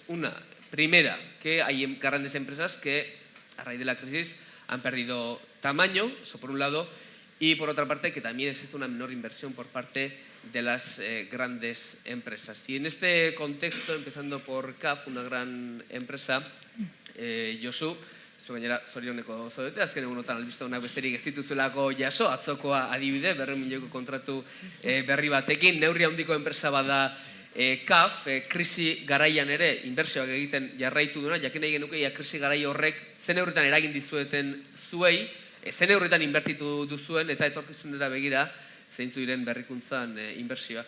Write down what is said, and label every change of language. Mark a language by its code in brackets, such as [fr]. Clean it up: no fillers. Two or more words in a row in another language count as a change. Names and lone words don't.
[es] Una, primera, que hay grandes empresas que a raíz de la crisis han perdido tamaño, eso por un lado, y por otra parte que también existe una menor inversión por parte de las grandes empresas. Y en este contexto, empezando por CAF, una gran empresa, [eu] Josu, gainera zorioneko zaudete, azken egunotan albistegunak besterik ez dituzuelako jaso, atzokoa adibide, 200 milioiko kontratu berri batekin, neurri handiko enpresa bada CAF, krisi garaian ere inbertsioak egiten jarraitu duena, jakin nahi genuke, krisi garai horrek zen neurritan eragin dizueten zuei, zen neurritan inbertitu duzuen eta etorkizunera begira zeintzu diren berrikuntzan inbertsioak.